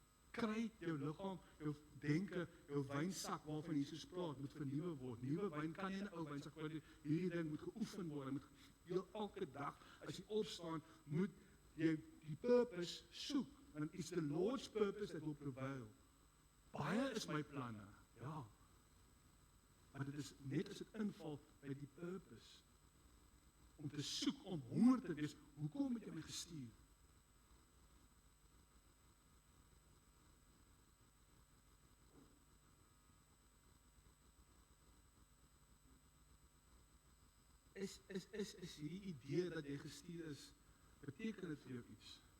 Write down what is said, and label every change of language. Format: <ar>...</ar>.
<af>Kry jou liggaam, jou denke, jou wynsak waarvan Jesus praat, moet vernuwe word. Nuwe wyn kan nie in 'n ou wynsak word. Hierdie ding moet geoefen word. Moet elke dag as jy opstaan, moet jy die purpose soek.</af> <en>And it's the Lord's purpose that will prevail.</en> <af>Baie is my planne. Ja. Maar dit is net as dit inval by die purpose. Om te soek, om honger te wees. Hoekom het jy my gestuur? is hierdie idee dat jy gestuur is, beteken dit vir jou iets?</af>